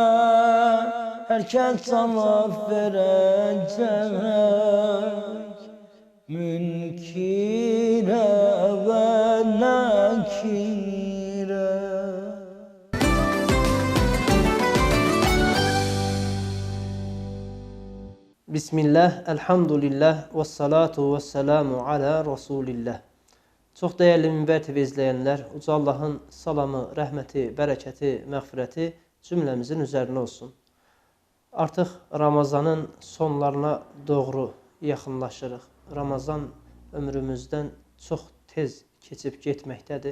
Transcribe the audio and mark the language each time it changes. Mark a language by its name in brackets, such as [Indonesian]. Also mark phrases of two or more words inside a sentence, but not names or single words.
[Turkish] Herkes cevap verecek, münkire ve nekire. [Arabic] بسم الله، الحمد لله، والصلاة والسلام على رسول الله. [Azerbaijani] Çox dəyərli Minbər TV izləyənlər, Uca Allahın salamı, rəhməti, bərəkəti, məğfirəti cümləmizin üzərinə olsun. Artıq Ramazanın sonlarına doğru yaxınlaşırıq. Ramazan ömrümüzdən çox tez keçib getməkdədir.